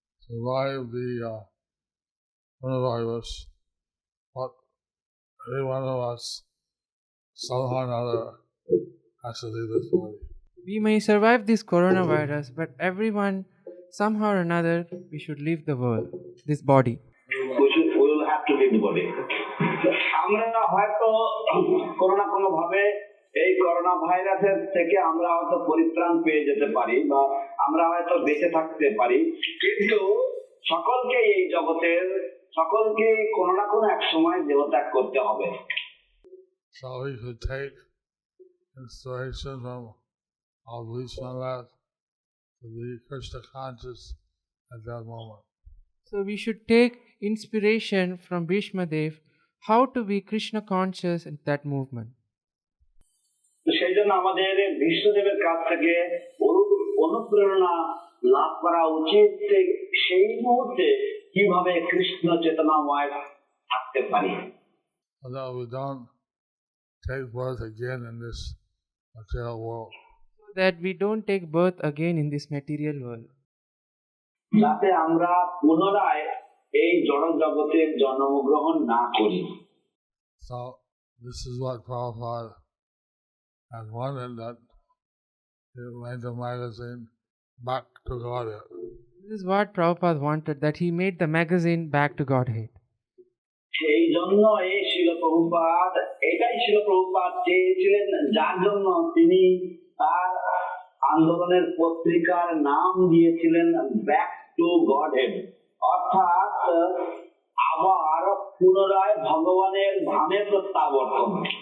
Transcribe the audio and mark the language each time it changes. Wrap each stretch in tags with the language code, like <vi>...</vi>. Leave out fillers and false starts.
<en>We may survive the coronavirus, but every one of us, somehow or another, has to leave this body. We may survive this coronavirus, but everyone, somehow or another, we should leave the world, this body. We will have to leave the body.</en> <bn>আমরা হয়তো কোনো না কোনো ভাবে এই corona ভাইরাসের থেকে আমরা হয়তো পরিত্রাণ পেয়ে যেতে পারি বা আমরা হয়তো বেঁচে থাকতে পারি, কিন্তু সকলকে এই জগতের সকলকে কোনো না কোনো এক সময় দেহত্যাগ করতে হবে।</bn> <en>So we should take inspiration from all Vishwanath to be Krishna conscious at that moment. So we should take inspiration from Bhishmadev how to be Krishna conscious in that movement.</en> <bn>সেই জন্য আমাদের বিষ্ণুদেবের কাছ থেকে অনুপ্রেরণা লাভ করা উচিত, সেই মুহূর্তে কিভাবে কৃষ্ণ চেতনাময় থাকতে পারি।</bn> <en>So that we don't take birth again in this material world. So that we don't take birth again in this material world.</en> <bn>যাতে আমরা পুনরায় এই জড় জগতের জন্মগ্রহণ না করি।</bn> <en>So this is what Prabhupada had wanted, that he made the magazine Back to Godhead. This is what Prabhupada wanted, that he made the magazine Back to Godhead.</en> <bn>সেই জন্য এই শিল প্রভুপাদ, এটাই শিল প্রভুপাদ চেয়েছিলেন, যার জন্য তিনি তার আন্দোলনের পত্রিকার নাম দিয়েছিলেন ব্যাক টু গডহেড, অর্থাৎ আবার পুনরায় ভগবানের ধামে প্রত্যাবর্তন।</bn>